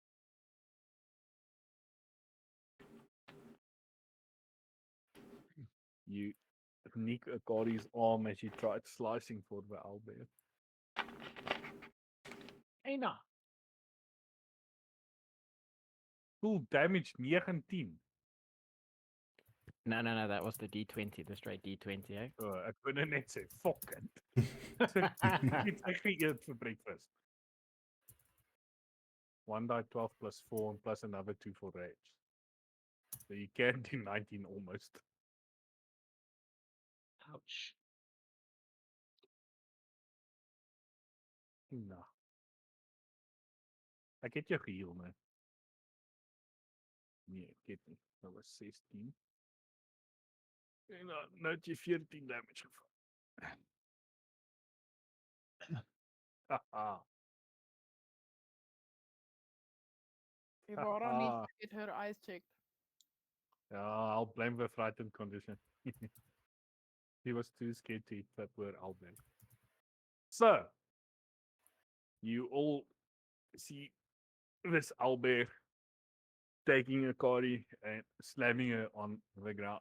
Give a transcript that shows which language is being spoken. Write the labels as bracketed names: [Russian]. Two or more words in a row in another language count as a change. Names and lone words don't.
[English] You nick Akari's arm as you tried slicing for the Owlbear. Hey, nah. Full damage 19. No, that was the D20, the straight D20, eh? [Afrikaans] Ek wou nou net sê, [English] fuck it. It's actually eat for breakfast. 1 die 12 plus 4 and plus another 2 for rage. So you can do 19 almost. Ouch. [Afrikaans] Nou. Ek het jou geheel, man. Nee, ek het nie. Dat was 16. En nou het jy 14 damage geval. Haha. [English] Evara needs to get her eyes checked. Ja, I'll blame the frightened condition. He was too scared to eat that word Owlbear. So, you all see this Owlbear taking Akari and slamming her on the ground.